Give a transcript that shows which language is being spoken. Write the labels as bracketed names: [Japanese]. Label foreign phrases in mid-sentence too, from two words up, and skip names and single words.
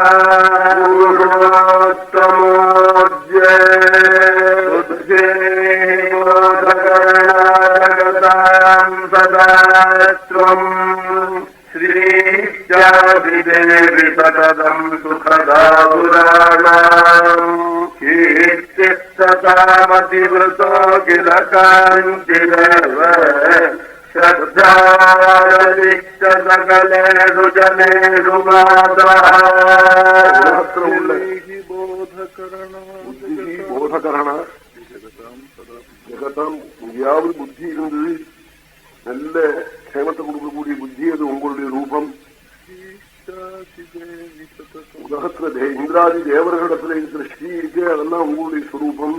[Sanskrit] पुरुषोत्तमोऽद्य बुद्धे बोधकर्णाजगतां सदा त्वं श्रीश्चादिदेवि सततं सुखदा पुराणाम् कीर्तिस्ततामतिवृतो किल कान्तिरेव श्रद्धारदिष्ट सकलेषु जनेषु मातः बोधकरण जगताम् [Tamil] எங்கேயாவது புத்தி இருந்தது, நல்ல க்ஷேமத்தை கொடுக்கக்கூடிய புத்தி, அது உங்களுடைய ரூபம். உலகத்துல இந்திராதி தேவர்களிடத்துல இருக்கிற ஸ்ரீ இருக்கு, அதெல்லாம் உங்களுடைய ஸ்வரூபம்.